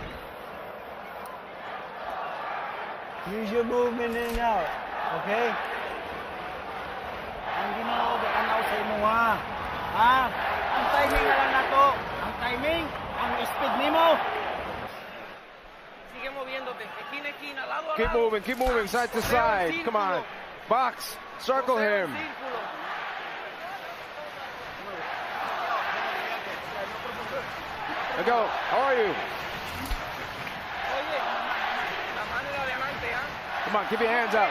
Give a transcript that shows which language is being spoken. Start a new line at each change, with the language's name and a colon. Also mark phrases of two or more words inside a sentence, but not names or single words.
English: Use your movement in and out. Okay?
Cebuano: Ang ginoo ganaw sa imo ha. Ang timing na lang nato. Ang timing, ang speed nimo.
Spanish: Sigue moviéndote. Esquina esquina, lado a lado.
English: Keep moving, side to side. Come on. Box. Circle him. There go. How are you? Come on, keep your hands out.